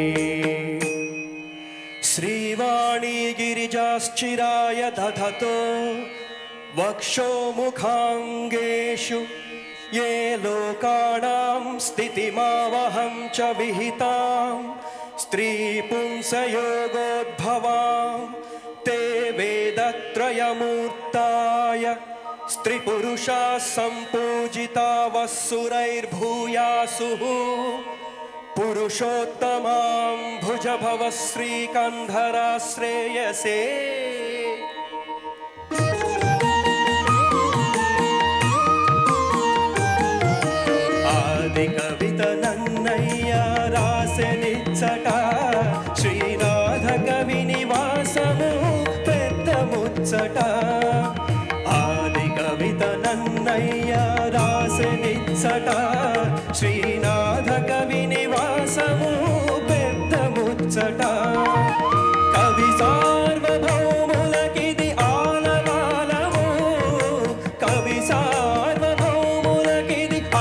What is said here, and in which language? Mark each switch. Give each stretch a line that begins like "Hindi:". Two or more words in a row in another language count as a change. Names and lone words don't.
Sanskrit: శ్రీవాణి గిరిజాశ్చిరాయ దధతో వక్షోముఖాంగేషు ये लोकानां स्थितिमावहं च विहितां स्त्रीपुंसयोगोद्भवां ते वेदत्रयमूर्ताय स्त्रीपुरुषाः सम्पूजिता वस्सुरैर्भूयासुः पुरुषोत्तमां भुजभव श्रीकन्धराश्रेयसे
Telugu: కవిత నన్నయ్య రాసెనిచ్చట శ్రీనాథ కవి నివాసము పెద్ద ముచ్చట ఆది కవిత నన్నయ్య రాసెనిచ్చట శ్రీనాథ కవి నివాసము పెద్ద ముచ్చట కవి సార్వభౌములకిది ఆలవాలము కవి సార్వభౌములకిది